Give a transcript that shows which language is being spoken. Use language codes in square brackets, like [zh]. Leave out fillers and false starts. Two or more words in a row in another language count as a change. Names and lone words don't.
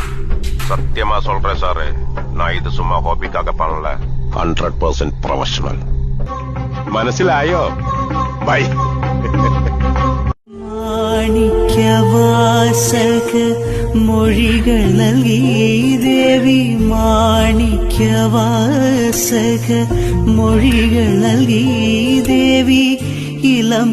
[ta] சத்தியமா சொல்றேன் சாரு, நான் இது சும்மா ஹாபிக்காக பண்ணல, 100% ப்ரொஃபஷனல். [ml] മനസ്സിലായോ? ബൈ. മാണിക്യവാസക മൊഴികൾ നൽകി ദേവി, മാണിക്യവാസക മൊഴികൾ നൽകി ദേവി, ഇളം